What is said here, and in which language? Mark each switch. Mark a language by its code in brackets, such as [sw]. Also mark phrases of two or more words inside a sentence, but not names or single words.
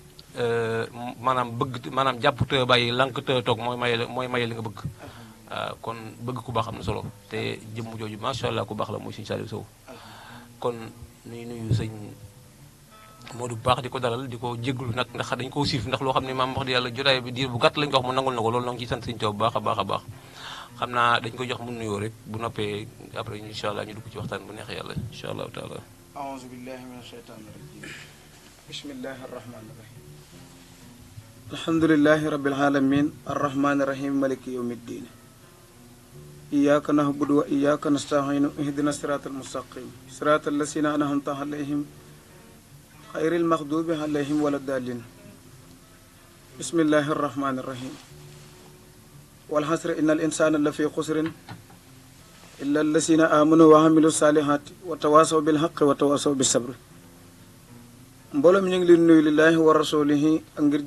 [wo] maanaam jàpp te bàyyi lank te toog mooy maye li nga bëgg waaw kon bëgg ku baax am na solo te jëmm jooju [ar] ما شاء الله [wo] ku baax la muy Sëñ Saliou Sow kon nuyu sëñ Modou bu baax di ko dalal di ko jégglu nag ndax dañ koo siif ndax loo xam ne maam wax di yàlla jotaay bi diir bu gàtt lañ ko wax mu nangul na ko loolu nag ci sant Sëñ Tuubaa bu baax a baax a baax xam naa dañ ko jox mu nuyoo rek bu noppee après [ar] إن شاء الله [wo] ñu dugg ci waxtaan bu neexee yàlla [ar] إن شاء الله تعالى. أعوذ بالله من الشيطان الرجيم بسم الله الرحمن الرحيم الحمد لله رب العالمين الرحمن الرحيم مالك يوم الدين إياك نعبد وإياك نستعين اهدنا الصراط المستقيم صراط الذين أنعمت عليهم غير المغضوب عليهم ولا الضالين بسم الله الرحمن الرحيم والعصر إن الإنسان لفي خسر إلا الذين آمنوا وعملوا الصالحات وتواصوا بالحق وتواصوا بالصبر [wo] mbooloo mi ñu ngi leen nuyu [ar] لله ورسوله [wo] ak ngir